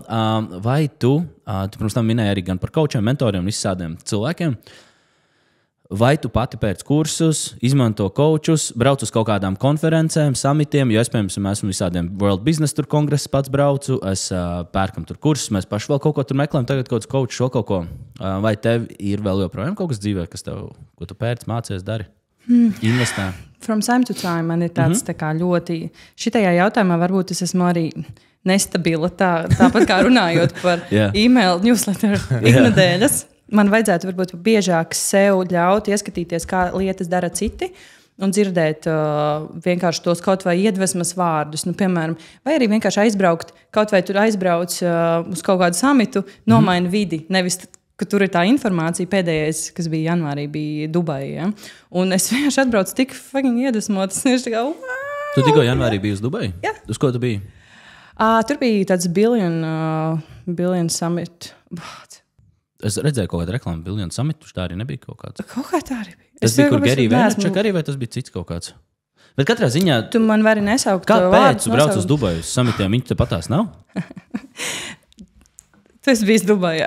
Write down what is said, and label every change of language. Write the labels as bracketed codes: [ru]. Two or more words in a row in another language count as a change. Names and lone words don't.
[lv] Vai tu pirms tam minēji arī gan par coachiem, mentoriem un visādiem cilvēkiem, vai tu pati pēc kursus, izmanto coachus, brauc uz kaut kādām konferencēm, samitiem, jo es, piemēram, esmu visādiem World Business tur kongresus pats braucu, es pērkam tur kursus, mēs paši vēl kaut ko tur meklējam, tagad kaut kāds coachs, vēl kaut ko. Vai tev ir vēl joprojām kaut kas dzīvē, ko tu pēc mācies dari? Investē? [en] From time to time [lv] man ir tāds tā kā ļoti, šitajā jautājumā varbūt es esmu arī nestabila, tāpat kā runājot par [en] e-mail newsletter [lv] iknedēļas. Man vajadzētu varbūt biežāk sev ļaut ieskatīties, kā lietas dara citi un dzirdēt vienkārši tos kaut vai iedvesmas vārdus. Piemēram, vai arī vienkārši aizbraukt, kaut vai tur aizbrauc uz kaut kādu samitu, nomaina vidi, nevis ka tur ir tā informācija pēdējais, kas bija janvārī, bija Dubai. Ja? Un es vienkārši atbraucu tik fucking iedvesmotas. Wow! Tu tikko janvārī biji uz Dubai? Jā. Uz ko tu biji? Tur bija tāds billion summit. Es redzēju kaut kādu reklāmu Billion Summit, tā arī nebija kaut kāds. Kaut kā tā arī bija. Tas bija, kur Gary Vaynerchuk arī, vai tas bija cits kaut kāds? Bet katrā ziņā... Tu man vari nesaukt kāpēc tu brauc uz Dubaju uz samitiem? Viņi te patās nav? Tu esi bijis Dubajā.